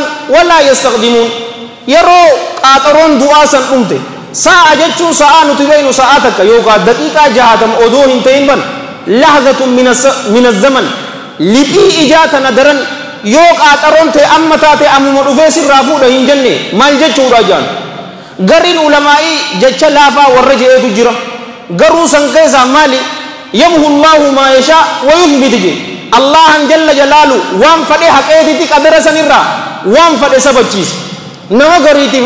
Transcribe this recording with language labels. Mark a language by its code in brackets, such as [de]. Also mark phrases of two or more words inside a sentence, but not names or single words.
[ar] ولا يستقدمون [om] yeroo qaaxaroon du'aa san dhumte sa'a jechuun sa'aa nuti beeynu sa'aa takka yookaan daqiiqaa 60 odoo hin ta'in [ar] بل لحظة من الزمن [om] liphii ijaa tana daran yoo qaaxaroon ta'e amma taate ammuma dhufee sirraa fuudha hin jenne maal jechuudha jaan gariin ulamaa'ii jecha laafaa warra je'eetu jira garuu san keessaa maali [ar] يمحو الله ما يشاء ويثبت [om] je Allahan [ar] جل جلاله [om] waan fadhe haqeetitti qadara sanirraa waan fadhe sabachiisa nama gariitiif